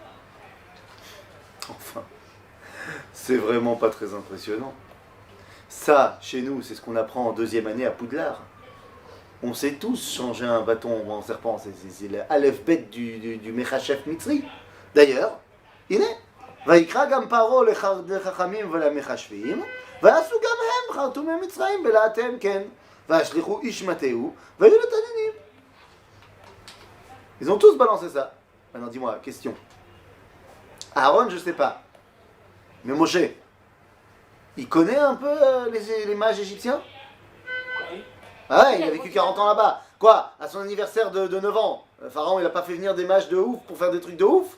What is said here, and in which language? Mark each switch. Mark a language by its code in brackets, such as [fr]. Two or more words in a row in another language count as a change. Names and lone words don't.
[fr] Enfin, c'est vraiment pas très impressionnant. Ça, chez nous, c'est ce qu'on apprend en deuxième année à Poudlard. On sait tous changer un bâton en serpent, c'est l'Aleph-Bet du [he] מכשף מצרי. [fr] D'ailleurs, il est. [he] ויקרא גם פרעה לחכמים ולמחשבים, ועשו גם הם חרטומי מצרים בלעתם כן, והשליחו איש מטהו, והיו לתנינים. [fr] Ils ont tous balancé ça. Maintenant dis-moi, question. Aaron, je sais pas. Mais Moshe, il connaît un peu les mages égyptiens? Ah ouais, il a vécu 40 ans là-bas. Quoi? À son anniversaire de 9 ans, Pharaon il a pas fait venir des mages de ouf pour faire des trucs de ouf?